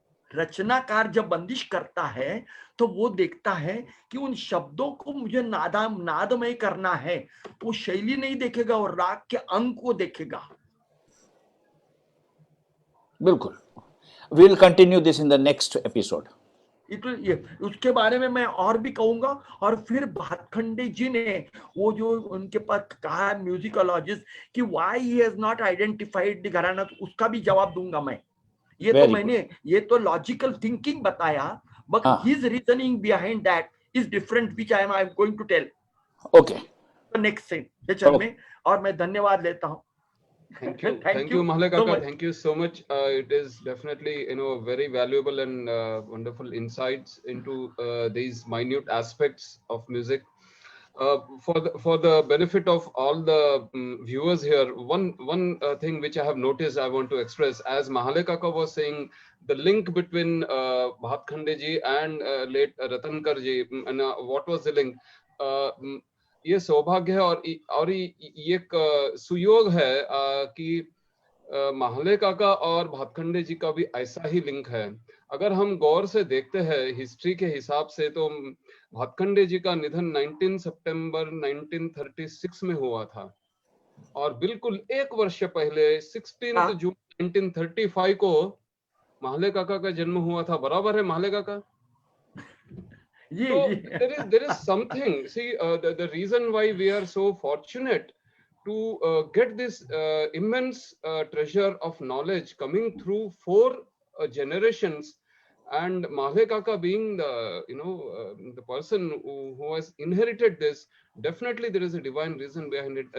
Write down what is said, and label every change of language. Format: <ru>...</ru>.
<hi>रचनाकार जब बंदिश करता है तो वो देखता है कि उन शब्दों को मुझे नादमय करना है, वो शैली नहीं देखेगा और राग के अंग को देखेगा। बिल्कुल,</hi> <en>we will continue this in the next episode.</en> <hi>उसके बारे में मैं और भी कहूंगा, और फिर भातखंडे जी ने वो जो उनके पास कहा म्यूजिकोलॉजिस्ट कि</hi> <en>why he has not identified the</en> <hi>घराना, उसका भी जवाब दूंगा मैं। ये तो मैंने ये तो लॉजिकल थिंकिंग बताया,</hi> <en>but his reasoning behind that is different, which I am going to tell. Okay.</en> <hi>तो next सेशन में, और मैं धन्यवाद लेता हूँ।</hi> <en>Thank you, Mahalay Kaka. Thank you so much. It is definitely, very valuable and wonderful insights into these minute aspects of music. For the benefit of all the viewers here, one thing which I have noticed, I want to express, as Mahalay Kaka was saying, the link between Bhatkhande ji and late Ratankar ji, and what was the link?</en> <hi>ये सौभाग्य है और ये एक सुयोग है कि महालय काका और भातखंडे जी का भी ऐसा ही लिंक है। अगर हम गौर से देखते हैं हिस्ट्री के हिसाब से, तो भातखंडे जी का निधन 19 सितंबर 1936 में हुआ था, और बिल्कुल 1 वर्ष पहले 16 जून 1935 को महालय काका का जन्म हुआ था। बराबर है महालय काका?</hi> <en>So there is something. See, the reason why we are so fortunate to get this immense treasure of knowledge coming through 4 generations, and Mahalay Kaka being the the person who has inherited this, definitely there is a divine reason behind it.</en>